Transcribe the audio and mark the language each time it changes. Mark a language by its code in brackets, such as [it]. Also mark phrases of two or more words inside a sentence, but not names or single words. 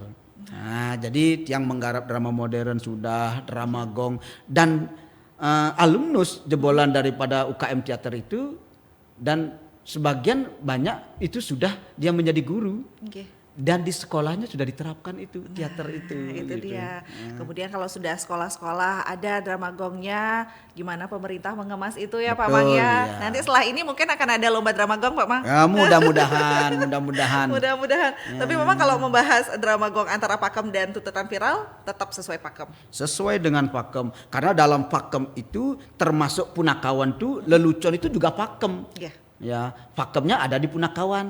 [id] Nah, jadi yang menggarap drama modern sudah, drama gong, dan alumnus jebolan daripada UKM teater itu, dan sebagian banyak itu sudah dia menjadi guru. Dan di sekolahnya sudah diterapkan itu teater itu. Itu gitu. dia. Kemudian kalau sudah sekolah-sekolah ada drama gongnya, gimana pemerintah mengemas itu ya Pak Mang ya. Iya. Nanti setelah ini mungkin akan ada lomba drama gong Pak Mang. Ya, mudah-mudahan. Mudah-mudahan. Tapi memang kalau membahas drama gong antara Pakem dan tuntutan viral tetap sesuai Pakem. Sesuai dengan Pakem. Karena dalam Pakem itu termasuk Punakawan tuh, lelucon itu juga Pakem. Iya. Ya, Pakemnya ada di Punakawan.